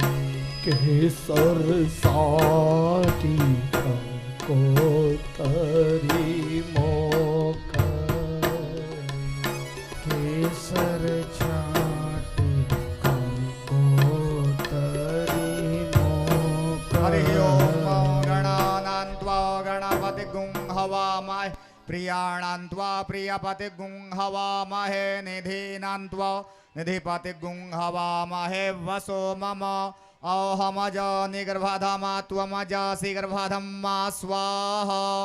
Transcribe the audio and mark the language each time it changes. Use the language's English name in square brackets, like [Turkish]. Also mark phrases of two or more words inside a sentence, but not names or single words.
[Gujarati] કેસર સાટી કંકોતરી મોકલી. કેસર છાટી કંકોતરી हरि મોકલી. [Sanskrit] ओम गणानान्त्वा गणपतिगुं हवामहे प्रियाणान्त्वा प्रियपतिगुं हवामहे निधीनान्त्वा निधिपतिगुं हवामहे वसो मम अहमज निगर्भधमा त्वमजासि गर्भधम्मा स्वाहा.